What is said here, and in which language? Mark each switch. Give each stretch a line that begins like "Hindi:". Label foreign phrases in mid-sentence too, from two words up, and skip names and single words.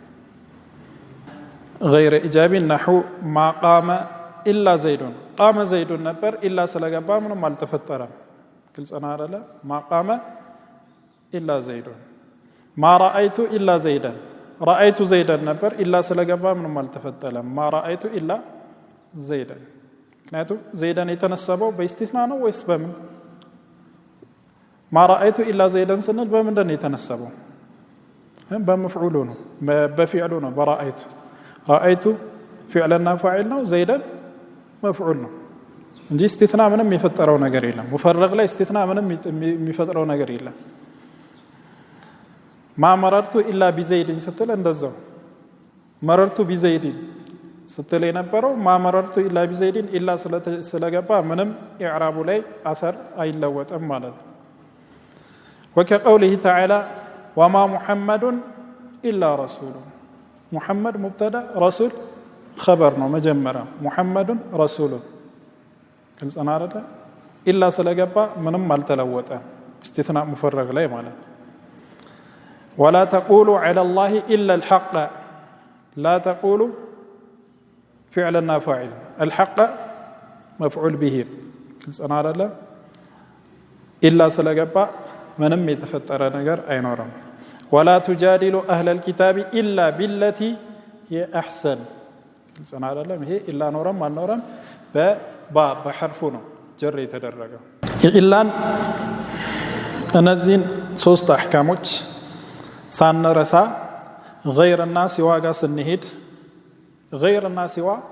Arabic: غير إيجاب نحو ما قام إلا زيد قام زيد ነበር إلا
Amharic: ስለገባ ምንም አልተፈጠረም ግልጽ ነው አይደለ
Arabic: ما قام إلا زيد ما رأيت إلا زيدا رأيت زيدا ነበር إلا
Amharic: ስለገባ ምንም አልተፈጠረም
Arabic: ما رأيت إلا زيدا ምክንያቱም زيدا
Amharic: የተነሰበው በእስቲስናእ ነው ወይስ በምን
Arabic: ما رأيت إلا زيدا
Amharic: ስንል በምንድን ነው የተነሰበው በመፍዑሉ ነው በፊዕሉ ነው በራአይቱ
Arabic: رأيت فعلنا فاعل
Amharic: ነው
Arabic: زيدا مفعول
Amharic: ነው እንጂ استثناء ምንም የሚፈጠረው ነገር የለም ሙፈረግ ላይ استثناء ምንም የሚፈጠረው ነገር የለም
Arabic: ما مررت إلا بزيد
Amharic: ስትል እንደዛው
Arabic: مررت بزيد
Amharic: ስትል የነበረው
Arabic: ما مررت إلا بزيد إلا
Amharic: ስለገባ ምንም ኢዕራቡ ላይ አثر አይለወጥም ማለት ነው
Arabic: وكقوله تعالى وما محمد إلا رسول محمد مبتدا رسول خبر
Amharic: ነው መጀመሪያ
Arabic: محمد رسول
Amharic: ግልጽ ነው አይደል
Arabic: إلا
Amharic: ስለገባ ምንም
Arabic: አልተለወጠ استثناء مفرغ
Amharic: ላይ ማለት
Arabic: ولا تقولوا على الله إلا الحق لا تقولوا فعلنا فاعل الحق مفعول به
Amharic: ግልጽ ነው አይደል إلا ስለገባ ምንም የተፈጠረ ነገር አይኖርም
Arabic: ولا تجادلوا أهل الكتاب إلا بالتي هي أحسن
Amharic: ግልጽ ነው አይደለም ይሄ إلا ኖረም አልኖረም በሐርፉ ነው ጀር የተደረገው ኢላን እነዚህን ሶስት አህካሞች ሳንረሳ غيرና ሲዋ ጋር ስንሄድ غيرና ሲዋ